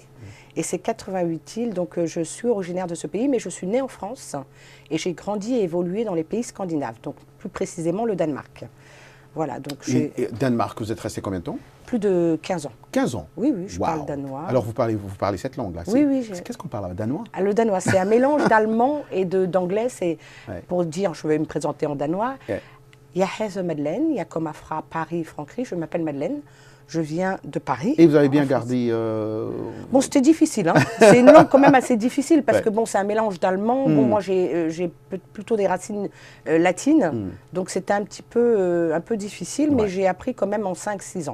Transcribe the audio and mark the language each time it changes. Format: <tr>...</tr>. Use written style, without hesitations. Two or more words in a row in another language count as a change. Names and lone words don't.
<fr>Et ces 88 îles, donc je suis originaire de ce pays, mais je suis née en France et j'ai grandi et évolué dans les pays scandinaves, donc plus précisément le Danemark. Voilà, donc et Danemark, vous êtes resté combien de temps? Plus de 15 ans. 15 ans? Oui, je parle danois. Alors vous parlez cette langue-là? Oui. Qu'est-ce qu'on parle, danois? Le danois, c'est un mélange d'allemand et d'anglais. C'est pour dire, je vais me présenter en danois.</fr> <da>Jeg hedder Madeleine, jeg kommer fra Paris, Frankrike.</da> <fr>Je m'appelle Madeleine. Je viens de Paris. Et vous avez bien gardé... Bon, c'était difficile. Hein. C'est une langue quand même assez difficile parce que bon, c'est un mélange d'allemand. Bon, moi, j'ai plutôt des racines latines. Donc, c'était un peu difficile, mais j'ai appris quand même en 5-6 ans.</fr>